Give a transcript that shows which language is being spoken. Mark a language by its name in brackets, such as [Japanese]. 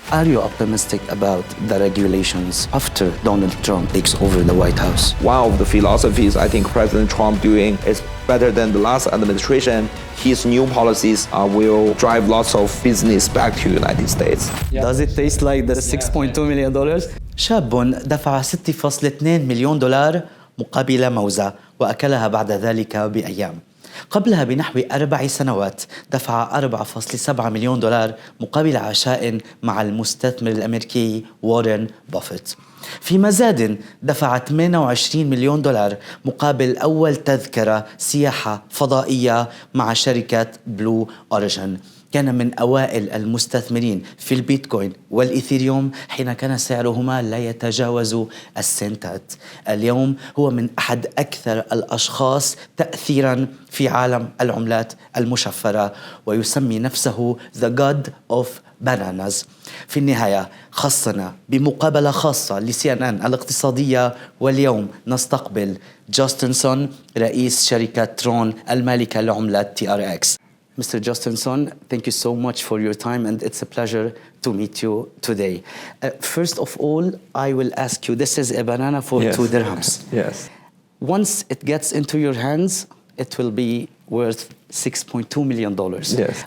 [English] Are you optimistic about the regulations after Donald Trump takes over the White House? One of the philosophies I think President Trump doing is better than the last administration. His new policies will drive lots of business back to United States. Does it taste like the $6.2 million? [Arabic] شاب دفع 6.2 مليون دولار مقابل موزة وأكلها بعد ذلك بأيام. قبلها بنحو 4 سنوات دفع 4.7 مليون دولار مقابل عشاء مع المستثمر الأمريكي وارن بافيت. في مزاد دفع 28 مليون دولار مقابل أول تذكرة سياحة فضائية مع شركة بلو أوريجين. كان من أوائل المستثمرين في البيتكوين والإيثيريوم حين كان سعرهما لا يتجاوز السنتات. اليوم هو من أحد أكثر الأشخاص تأثيراً في عالم العملات المشفرة ويسمي نفسه [English] The God of Bananas. [Arabic] في النهاية خصنا بمقابلة خاصة لCNN الاقتصادية واليوم نستقبل جاستن رئيس شركة ترون المالكة لعملات TRX. [English] Mr. Jastenson, thank you so much for your time and it's a pleasure to meet you today. First of all, I will ask you, this is a banana for 2 dirhams. Yes. Once it gets into your hands, it will be worth $6.2 million. Yes.